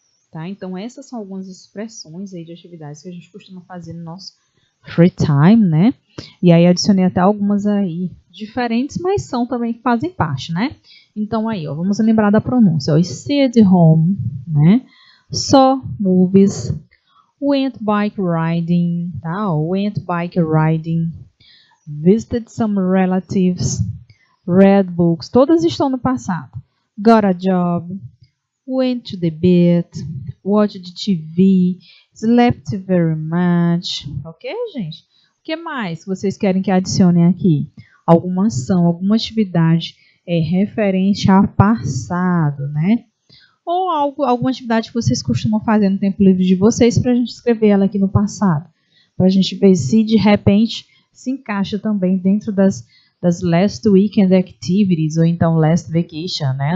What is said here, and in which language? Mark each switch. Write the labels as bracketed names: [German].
[Portuguese] Tá? Então, essas são algumas expressões aí de atividades que a gente costuma fazer no nosso [English] free time, [Portuguese] né? E aí adicionei até algumas aí diferentes, mas são também que fazem parte, né? Então aí, ó, vamos lembrar da pronúncia. [English] Ó, stayed home, né? Saw movies, went bike riding, tá? Ó, went bike riding, visited some relatives, read books. [Portuguese] Todas estão no passado. [English] Got a job, went to the beach, watched TV, slept very much. [Portuguese] Ok, gente? O que mais vocês querem que adicione aqui? Alguma ação, alguma atividade referente ao passado, né? Ou alguma atividade que vocês costumam fazer no tempo livre de vocês para a gente escrever ela aqui no passado. Para a gente ver se de repente se encaixa também dentro das [English] last weekend activities [Portuguese] ou então [English] last vacation, [Portuguese] né?